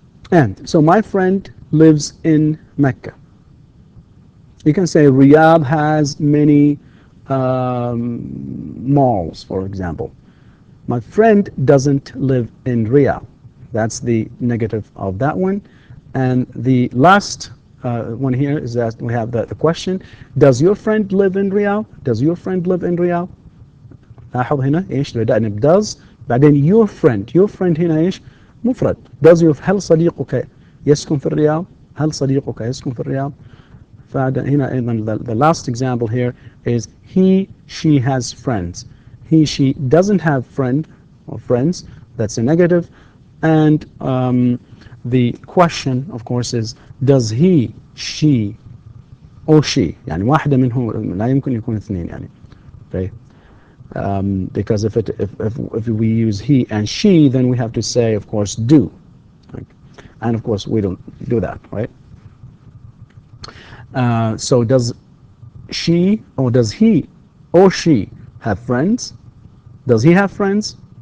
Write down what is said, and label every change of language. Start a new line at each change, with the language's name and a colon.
English: And so my friend lives in Mecca. You can say Riyadh has many malls, for example. My friend doesn't live in Riyadh. That's the negative of that one. And the last one here is that we have the question: does your friend live in Riyadh? Does your friend live in Riyadh?
Arabic: لاحظ هنا ايش بدأنا ب does بعدين your friend هنا ايش مفرد.
English: does your
Arabic: هل صديقك يسكن في الرياض؟ هل صديقك يسكن في الرياض؟ فهنا أيضا
English: the last example here is he, she has friends. He, she doesn't have friend or friends. that's a negative. And the question of course is does he, she or she.
Arabic: يعني واحدة منهم لا يمكن يكون اثنين يعني.
English: Okay. Because if we use he and she, then we have to say of course do. Right? And of course we don't do that, right? So does she or does he or she have friends? Does he have friends?